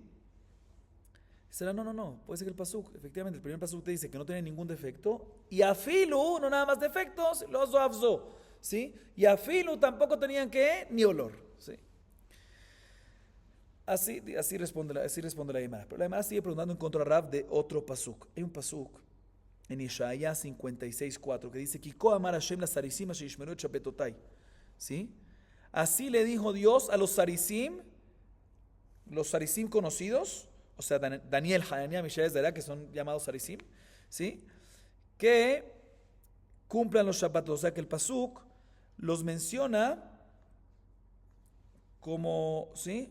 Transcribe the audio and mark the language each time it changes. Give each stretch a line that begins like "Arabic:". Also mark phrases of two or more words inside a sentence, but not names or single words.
Spanish: Será, no, puede ser que el pasuk, efectivamente, el primer pasuk te dice que no tiene ningún defecto, y afilu, no nada más defectos, los afzo, ¿sí? Y afilu tampoco tenían que ni olor, ¿sí? Así responde la Gemara. Pero la Gemara sigue preguntando en contra de Rav de otro pasuk. Hay un pasuk en Isaías 56:4 que dice:
Hebrew: כי כה אמר השם לסריסים אשר ישמרו את שבתותי.
Spanish: ¿Sí? Así le dijo Dios a los sarisim conocidos, o sea, Daniel, Hananiah, Mishael, Azariah, que son llamados sarisim, ¿sí? Que cumplan los Shabbatot. O sea, que el pasuk los menciona como, ¿sí?